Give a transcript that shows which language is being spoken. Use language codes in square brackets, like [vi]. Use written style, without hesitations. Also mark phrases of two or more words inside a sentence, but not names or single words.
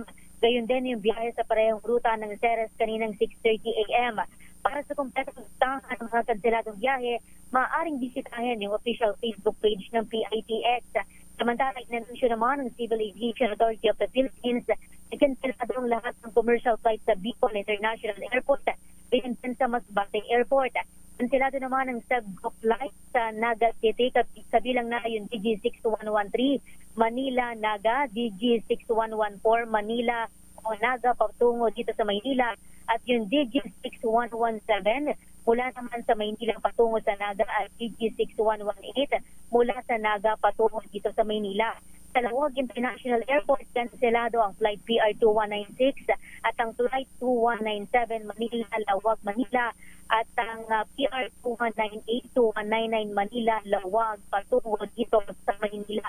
[tl] Gayon din yung biyahe sa parehong ruta ng Ceres kaninang 6:30 a.m. Para sa kumpletong listahan ng mga kanseladong biyahe, maaaring bisitahin yung [en] official Facebook page [tl] ng PITX. Samantala, inanunsyo naman ng Civil Aviation Authority of the Philippines na kanselado ang lahat ng [en] commercial flights [tl] sa Bicol International Airport, gayon din sa Masbate Airport. Kanselado naman ang Sebgo flight sa Naga City, kabilang na yung DG6113 Manila-Naga, DG6114 Manila o Naga patungo dito sa Maynila, at yung DG6117 mula naman sa Maynila patungo sa Naga, at DG6118 mula sa Naga patungo dito sa Maynila. Sa Lawag International Airport, kanselado ang flight PR2196 at ang flight 2197 Manila-Lawag, Manila, at ang PR298-2199 Manila-Lawag patungo dito sa Maynila.